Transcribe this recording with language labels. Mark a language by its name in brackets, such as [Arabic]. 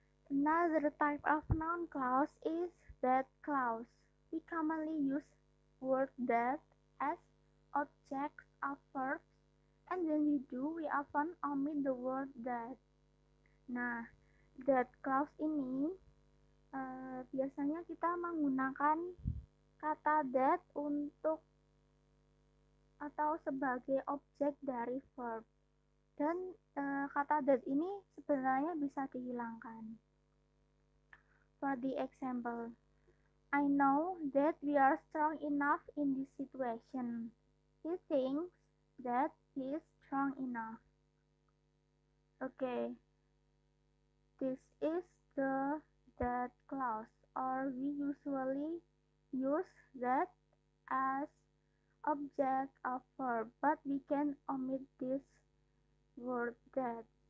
[English] Another type of noun clause is that clause. We commonly use word that as objects of verbs, and when we do, we often omit the word that. [Indonesian] Nah, that clause ini biasanya kita menggunakan kata that untuk atau sebagai objek dari verb, dan kata that ini sebenarnya bisa dihilangkan. [English] For the example, I know that we are strong enough in this situation. He thinks that he is strong enough. Okay, this is the that clause, or we usually use that as object of verb, but we can omit this word that.